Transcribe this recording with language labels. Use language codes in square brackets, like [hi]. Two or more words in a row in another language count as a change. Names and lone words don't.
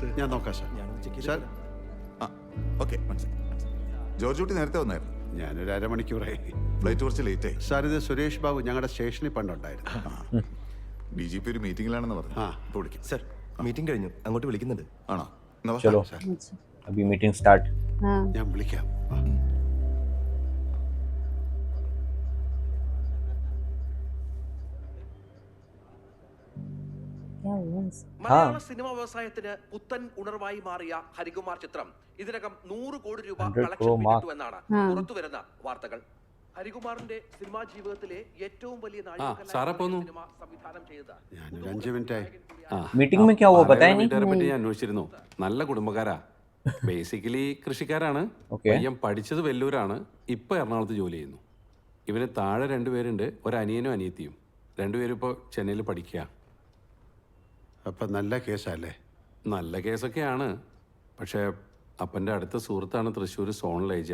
[ml] ഞാൻ നോക്കാം സാർ. സാർ ഓക്കെ, ജോർജ് കുട്ടി നേരത്തെ വന്നായിരുന്നു. ഞാനൊരു അരമണിക്കൂറായി. ഫ്ലൈറ്റ് കുറച്ച് ലേറ്റ് ആയി. സാർ, ഇത് സുരേഷ് ബാബു ഞങ്ങളുടെ സ്റ്റേഷനിൽ പണ്ടുണ്ടായിരുന്നു. DGP ഒരു മീറ്റിംഗിലാണെന്ന് പറഞ്ഞു. ഇപ്പോൾ വിളിക്കും. സർ, മീറ്റിംഗ് കഴിഞ്ഞു, അങ്ങോട്ട് വിളിക്കുന്നുണ്ട്. ആണോ? എന്നാ വാ. [hi] चलो अभी [en] meeting start. [ml] ഞാൻ വിളിക്കാം. മലയാള സിനിമാ വ്യവസായത്തിന് പുത്തൻ ഉണർവായി മാറിയ ഹരികുമാർ ചിത്രം ഇതിനകം 100 കോടി രൂപ കളക്ഷൻ പിന്നിട്ടു എന്നാണ് പുറത്തുവരുന്ന വാർത്തകൾ. ഹരികുമാറിന്റെ സിനിമാ ജീവിതത്തിലെ ഏറ്റവും വലിയ സിനിമ സംവിധാനം ചെയ്തത്. ഞാനൊരു 5 മിനിറ്റായി. [hi] मीटिंग में क्या हुआ बताया नहीं? [ml] പറ്റി ഞാൻ അന്വേഷിച്ചിരുന്നു. നല്ല കുടുംബക്കാരാ, ബേസിക്കലി കൃഷിക്കാരാണ്. പയ്യൻ പഠിച്ചത് വെല്ലൂരാണ്, ഇപ്പൊ എറണാകുളത്ത് ജോലി ചെയ്യുന്നു. ഇവന് താഴെ 2 പേരുണ്ട്, ഒരു അനിയനും അനിയത്തിയും. 2 പേരും ഇപ്പോൾ ചെന്നൈയിൽ പഠിക്കുക. അപ്പൊ നല്ല കേസല്ലേ? നല്ല കേസൊക്കെയാണ്, പക്ഷെ അപ്പൻ്റെ അടുത്ത സുഹൃത്താണ് തൃശ്ശൂർ [en] zonal age.